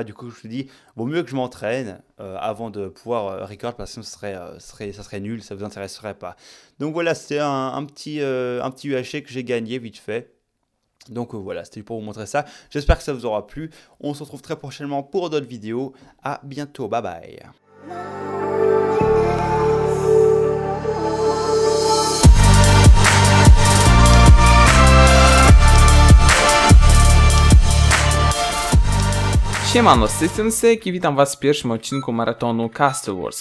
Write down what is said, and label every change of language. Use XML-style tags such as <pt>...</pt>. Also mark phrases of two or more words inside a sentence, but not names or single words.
<fr>Du coup, je me suis dit, vaut mieux que je m'entraîne avant de pouvoir record, parce que ça serait nul, ça vous intéresserait pas. Donc voilà, c'était un petit UHC que j'ai gagné vite fait. Donc voilà, c'était pour vous montrer ça. J'espère que ça vous aura plu. On se retrouve très prochainement pour d'autres vidéos. À bientôt, bye bye.</fr> <pl>Siemano, z tej strony Syk i witam was w pierwszym odcinku maratonu Castle Wars.</pl>